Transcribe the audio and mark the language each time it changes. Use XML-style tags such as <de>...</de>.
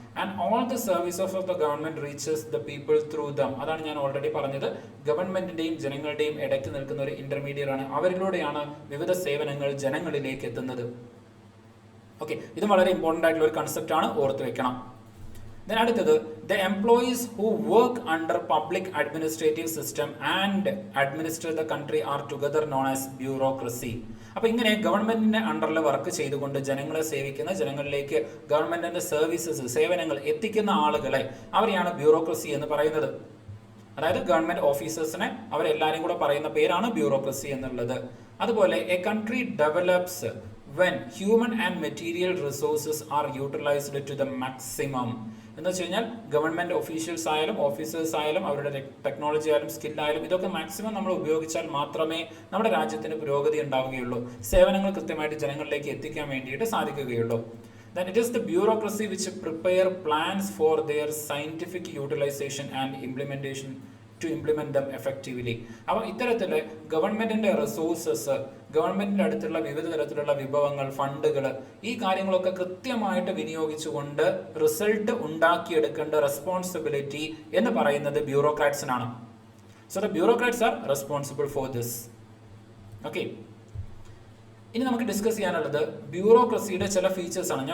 <en>And all the services of the government reaches the people through them.</en> <ml>അതാണ് ഞാൻ already പറഞ്ഞത്. ഗവൺമെന്റിന്റെയും ജനങ്ങളുടെയും ഇടയ്ക്ക് നിൽക്കുന്ന ഒരു ഇന്റർമീഡിയറ്റ് ആണ്. അവരിലൂടെയാണ് വിവിധ സേവനങ്ങൾ ജനങ്ങളിലേക്ക് എത്തുന്നത്. ഓക്കെ, ഇത് വളരെ ഇമ്പോർട്ടൻ്റ് ആയിട്ടുള്ള ഒരു കൺസെപ്റ്റ് ആണ്, ഓർത്ത് വെക്കണം.</ml> <en>Then</en> <ml>അടുത്തത്</ml> <en>the employees who work under public administrative system and administer the country are together known as bureaucracy.</en> <ml>അപ്പോൾ ഇങ്ങനെ ഗവൺമെന്റിന്റെ അണ്ടറിൽ വർക്ക് ചെയ്തുകൊണ്ട് ജനങ്ങളെ സേവിക്കുന്ന, ജനങ്ങളിലേക്ക് ഗവൺമെന്റിന്റെ സർവീസസ്, സേവനങ്ങൾ എത്തിക്കുന്ന ആളുകളെ അവരെയാണ് ബ്യൂറോക്രസി എന്ന് പറയുന്നത്. അതായത് ഗവൺമെന്റ് ഓഫീസേഴ്സിനെ അവരെല്ലാവരും കൂടെ പറയുന്ന പേരാണ് ബ്യൂറോക്രസി എന്നുള്ളത്. അതുപോലെ</ml> <en>A country develops when human and material resources are utilized to the maximum.</en> <ml>എന്ന് വെച്ച് കഴിഞ്ഞാൽ ഗവൺമെന്റ് ഒഫീഷ്യൽസ് ആയാലും ഓഫീസേഴ്സ് ആയാലും അവരുടെ ടെക്നോളജി ആയാലും സ്കില്ലായാലും ഇതൊക്കെ മാക്സിമം നമ്മൾ ഉപയോഗിച്ചാൽ മാത്രമേ നമ്മുടെ രാജ്യത്തിന് പുരോഗതി ഉണ്ടാവുകയുള്ളൂ, സേവനങ്ങൾ കൃത്യമായിട്ട് ജനങ്ങളിലേക്ക് എത്തിക്കാൻ വേണ്ടിയിട്ട് സാധിക്കുകയുള്ളൂ.</ml> <en>then it is the bureaucracy which prepare plans for their scientific utilization and implementation to implement them effectively.</en> <ml>അപ്പോൾ ഇത്തരത്തിൽ ഗവൺമെന്റിന്റെ റിസോഴ്സസ്, ഗവൺമെന്റിന്റെ അടുത്തുള്ള വിവിധ തരത്തിലുള്ള വിഭവങ്ങൾ, ഫണ്ടുകൾ, ഈ കാര്യങ്ങളൊക്കെ കൃത്യമായിട്ട് വിനിയോഗിച്ചുകൊണ്ട് റിസൾട്ട് ഉണ്ടാക്കിയെടുക്കേണ്ട റെസ്പോൺസിബിലിറ്റി എന്ന് പറയുന്നത് ബ്യൂറോക്രാറ്റ്സിനാണ്.</ml> <en>So the bureaucrats are responsible for this.</en> <ml>Okay, ഇനി നമുക്ക് ഡിസ്കസ് ചെയ്യാനുള്ളത് ബ്യൂറോക്രസിയുടെ ചില ഫീച്ചേഴ്സ് ആണ്.</ml>